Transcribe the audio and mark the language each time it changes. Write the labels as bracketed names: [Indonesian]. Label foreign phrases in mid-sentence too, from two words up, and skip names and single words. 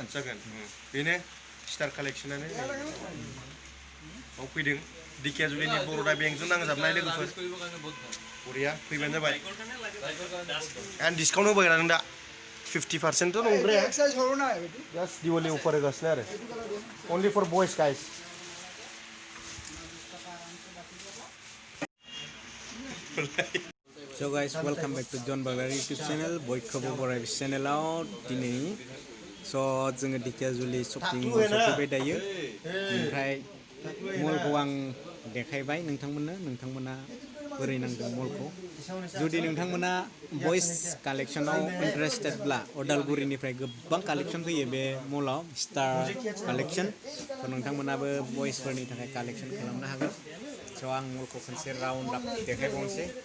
[Bodo] बेनो स्टार कालेक्शनानो फैदों दिकेजुलिनि बर'दा बेंकजों नांजाबनाय लोगोफोर बरिया फैबानो जाबाय [English] and discount [Bodo] होबाय नों दा 50% थ' नंद्राया [English] just Diwali offer [Bodo] होगासिनो आरो [English] only for boys guys So guys, welcome back to John Baglari YouTube channel. [Bodo] बयखौबो बराय चेनेलाव दिनै स' जोङो दिकेजुलि [English] shopping mall [Bodo] सफैबाय दायो ओमफ्राय मलखौ आं देखायबाय नोंथांमोना बोरै नांदों मलखौ जुदि नोंथांमोना भइस कालेक्सनाव इन्टारेस्टेडब्ला अदालगुरिनिफ्राय गोबां कालेक्सन फैयो बे मलाव स्टार कालेक्सन स' नोंथांमोनाबो भइसफोरनि थाखाय कालेक्सन खालामनो हागोन स' आं मलखौ खनसे [English] round up [Bodo] देखायबावनोसै